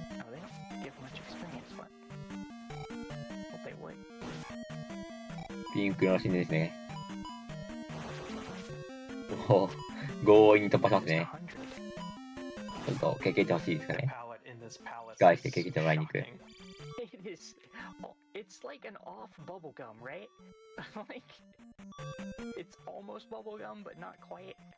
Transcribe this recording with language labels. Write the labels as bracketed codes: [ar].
[en] Oh, they don't give much experience, but hope they would. [ja] ピンクの神殿ですね。おお、強引に突破しますね。ちょっと経験してほしいですかね。返して経験してもらいに行く。 [en] It is. It's like an off bubblegum, right? Like, it's almost bubblegum, but not quite.